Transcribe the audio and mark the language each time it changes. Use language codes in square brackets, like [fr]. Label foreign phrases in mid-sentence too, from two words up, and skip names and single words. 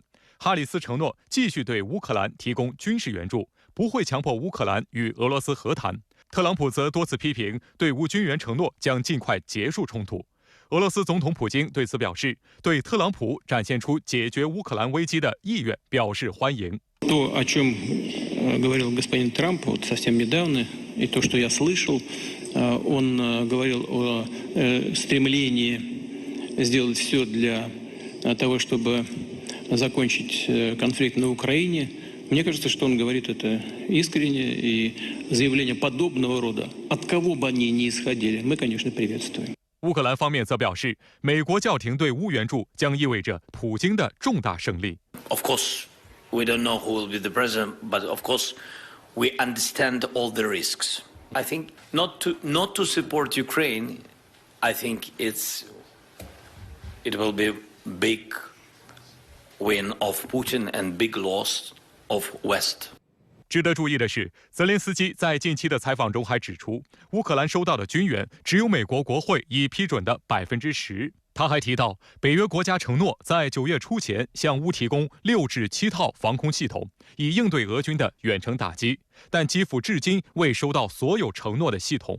[zh] 哈里斯承诺继续对乌克兰提供军事援助，不会强迫乌克兰与俄罗斯和谈。特朗普则多次批评对乌军援承诺将尽快结束冲突。俄罗斯总统普京对此表示，对特朗普展现出解决乌克兰危机的意愿表示欢迎。 [ru] То, о чем говорил господин Трамп вот совсем недавно, и то, что я слышал, он говорил о стремлении сделать все для того, чтобы закончить конфликт на Украине. Мне кажется, что он говорит это искренне, и заявления подобного рода, от кого бы они ни исходили, мы, конечно, приветствуем. [zh] 乌克兰方面则表示，美国叫停对乌援助将意味着普京的重大胜利。 [en] Of course, we don't know who will be the president, but of course, we understand all the risks. I think not to support Ukraine, I think it will be big win of Putin and big loss of West. [zh] 值得注意的是，泽连斯基在近期的采访中还指出，乌克兰收到的军援只有美国国会已批准的10%。他还提到，北约国家承诺在9月初前向乌提供6至7套防空系统，以应对俄军的远程打击，但基辅至今未收到所有承诺的系统。